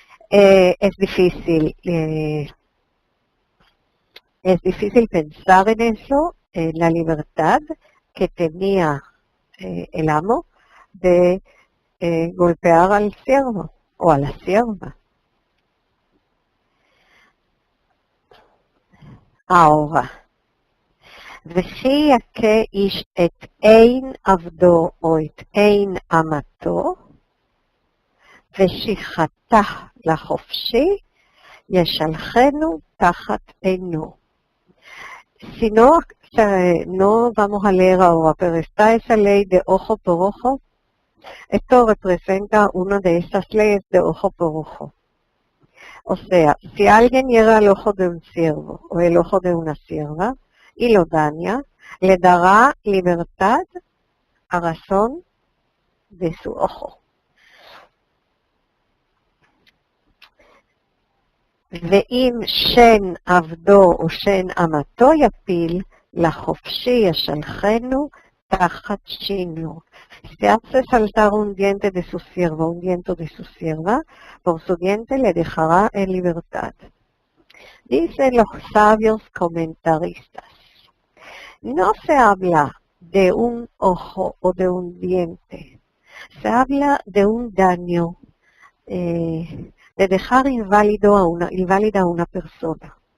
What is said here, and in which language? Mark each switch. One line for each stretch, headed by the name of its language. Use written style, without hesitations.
Spanish: Es difícil pensar en eso, en la libertad que tenía el amo de golpear al siervo o a la sierva.
Hebrew: Ahora, וכי יכה איש את אין עבדו או את אין אמתו, ושחתה לחופשי, ישלחנו tachat עינו.
Spanish: Si no vamos a leer ahora, pero está esa ley de ojo por ojo. Esto representa una de esas leyes de ojo por ojo. O sea, si alguien llega al ojo de un siervo o el ojo de una sierva y lo daña, le dará libertad a razón de su ojo.
Hebrew: ואם שן עבדו או שן אמתו יפיל, לחופשי ישלחנו tachat shino.
Spanish: Si hace saltar un diente de su siervo, un diente de su sierva, por su diente le dejará en libertad. Dicen los sabios comentaristas, no se habla de un ojo o de un diente, se habla de un daño, de dejar inválida a una persona.